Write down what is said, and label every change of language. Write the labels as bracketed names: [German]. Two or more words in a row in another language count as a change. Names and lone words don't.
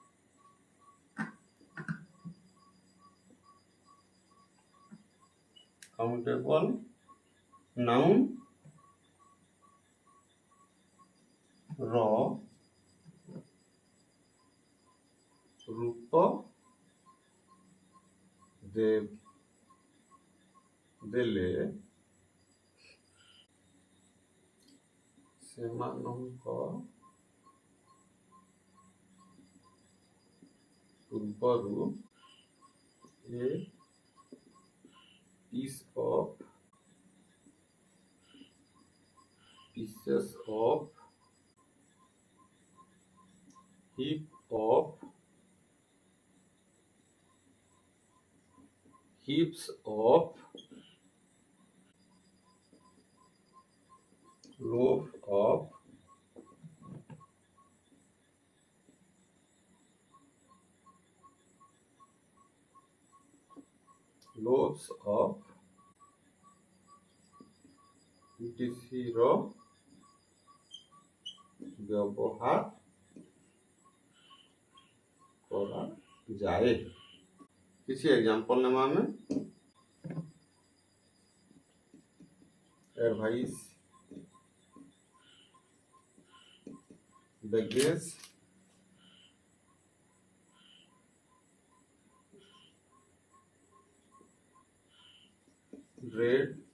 [English] countable noun [Odia] ର ରୂପ ଦେଲେ ସେମାନଙ୍କ ପୂର୍ବରୁ ଏ [English] piece of pieces of heap of heaps of loaf of loaves of etc [Odia] ର ବ୍ୟବହାର କରାଯାଏ। କିଛି ଏକ୍ଜାମ୍ପଲ ନେବା ଆମେ [English] advice, baggage, [Odia] bread,